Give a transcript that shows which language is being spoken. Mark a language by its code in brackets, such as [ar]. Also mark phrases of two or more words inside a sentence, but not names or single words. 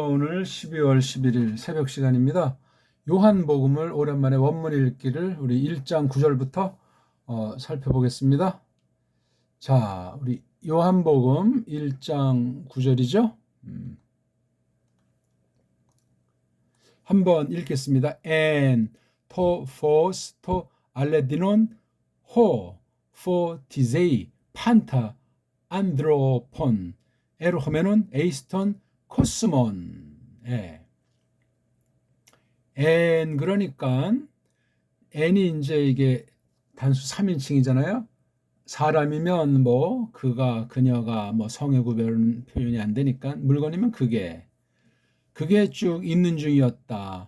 [ko] 오늘 12월 11일 새벽 시간입니다. 요한복음을 오랜만에 원문 읽기를 우리 1장 9절부터 살펴보겠습니다. 자, 우리 요한복음 1장 9절이죠. 한번 읽겠습니다. [el] Ἐν τὸ φῶς τὸ ἀληθινὸν ὃ φωτίζει πάντα ἄνθρωπον ἐρχόμενον εἰς τὸν κόσμον. 예. [ko] N 그러니까 N이 이제 이게 단수 3인칭이잖아요. 사람이면 뭐 그가 그녀가 뭐 성의 구별 표현이 안 되니까 물건이면 그게 쭉 있는 중이었다.